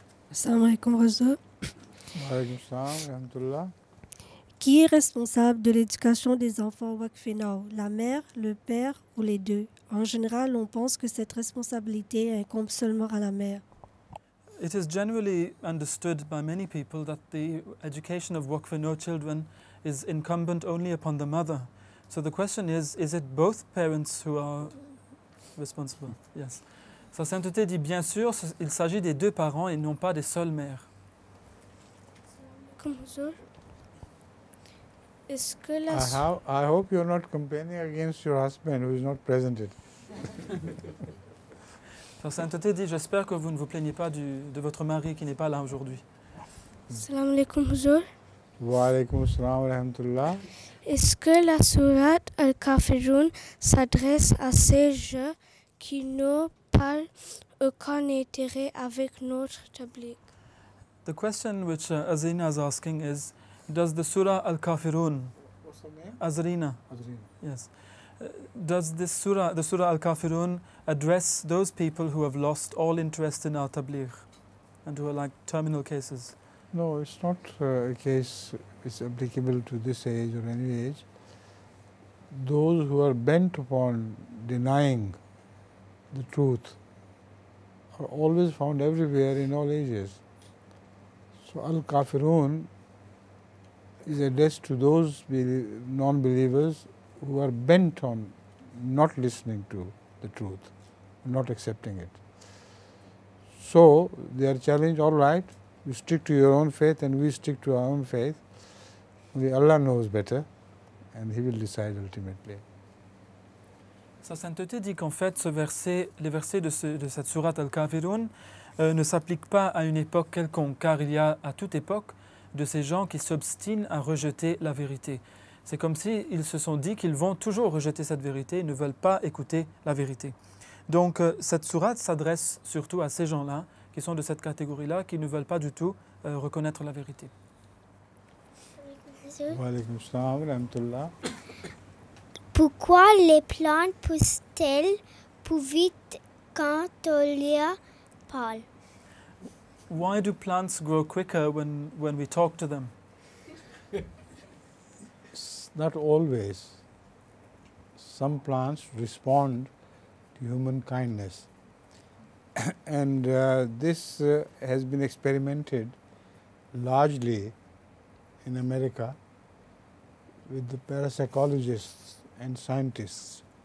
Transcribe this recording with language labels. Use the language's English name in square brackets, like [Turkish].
[Arabic] Assalamu alaikum Raza. Wa alaikum salam wa rahmatullah. [French] Qui est responsable de l'éducation des enfants Wakfenao, la mère, le père ou les deux? En général, on pense que cette responsabilité incombe seulement à la mère. [English] It is generally understood by many people that the education of Wakfenao children is incumbent only upon the mother. So the question is it both parents who are responsible? Yes. [French] Sa sainteté dit bien sûr, il s'agit des deux parents et non pas des seules mères. Est-ce que la... [English] I hope you're not campaigning against your husband who is not present. [French] Sa sainteté dit, j'espère que vous ne vous plaignez pas de votre mari qui n'est pas là aujourd'hui. [Arabic] Salam alaikum Huzur. Wa alaikum salam wa rahmatullah. [French] Est-ce que la sourate Al-Kafirun s'adresse à ces jeux qui n'ont pas aucun intérêt avec notre tabliq? [English] The question which Azrina is asking is, does the Surah Al-Kafirun, Azrina, yes, does this surah, the Surah Al-Kafirun, address those people who have lost all interest in al-Tabligh and who are like terminal cases? No, it's not a case it's applicable to this age or any age. Those who are bent upon denying the truth are always found everywhere in all ages. So Al-Kafirun is addressed to those non-believers who are bent on not listening to the truth, not accepting it. So they are challenged, all right, you stick to your own faith and we stick to our own faith. Only Allah knows better and He will decide ultimately. [French] Sa sainteté dit qu'en fait, les versets de cette sourate Al-Kafirun ne s'appliquent pas à une époque quelconque, car il y a à toute époque de ces gens qui s'obstinent à rejeter la vérité. C'est comme s'ils se sont dit qu'ils vont toujours rejeter cette vérité et ne veulent pas écouter la vérité. Donc cette sourate s'adresse surtout à ces gens-là, qui sont de cette catégorie-là, qui ne veulent pas du tout reconnaître la vérité. [Arabic] Wa alaikum salam wa rahmatullah. [French] Pourquoi les plantes poussent-elles plus vite quand Tolia parle? [English] Why do plants grow quicker when we talk to them? Not always. Some plants respond to human kindness. And this has been experimented largely in America with the parapsychologists and scientists.